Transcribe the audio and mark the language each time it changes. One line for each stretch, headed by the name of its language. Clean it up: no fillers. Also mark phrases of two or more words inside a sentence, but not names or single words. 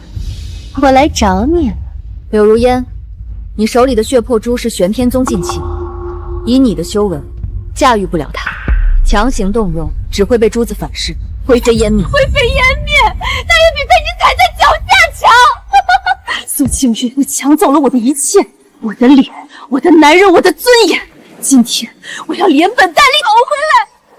Chinese: 我來找你了。柳如煙，你手裡的血魄珠是玄天宗禁器，以你的修為，駕馭不了它，強行動用只會被珠子反噬，灰飛煙滅。灰飛煙滅，他也比被你踩在腳下強。蘇清淵，你搶走了我的一切，我的臉，我的男人，我的尊嚴。今天我要連本帶利討回來。